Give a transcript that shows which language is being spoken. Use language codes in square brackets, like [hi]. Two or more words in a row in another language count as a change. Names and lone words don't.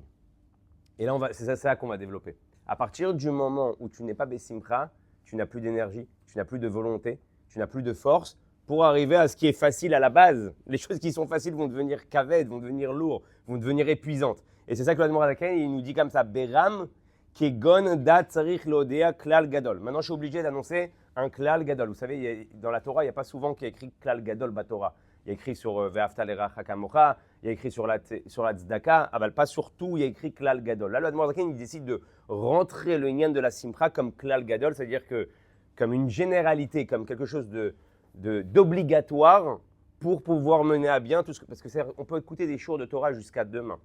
[fr] Et là, c'est ça qu'on va développer. À partir du moment où tu n'es pas besimcha, tu n'as plus d'énergie, tu n'as plus de volonté, tu n'as plus de force pour arriver à ce qui est facile à la base. Les choses qui sont faciles vont devenir kaved, vont devenir lourdes, vont devenir épuisantes. Et c'est ça que l'Admour Azaken, il nous dit comme ça, [he] ברם כגון זאת צריך לידע כלל גדול. [fr] Maintenant, je suis obligé d'annoncer un [he] כלל גדול. [fr] Vous savez, dans la Torah, il n'y a pas souvent qu'il y a écrit [he] כלל גדול תורה. [fr] Il y a écrit sur [he] ואהבת לרעך כמוך, [fr] il y a écrit sur la tzedaka, pas sur tout, il y a écrit [he] כלל גדול. [fr] Là, l'Admour Azaken, il décide de rentrer le nyan de la simcha comme [he] כלל גדול, [fr] c'est-à-dire que comme une généralité, comme quelque chose d'obligatoire pour pouvoir mener à bien tout ce que, parce qu'on peut écouter des cours de Torah jusqu'à demain.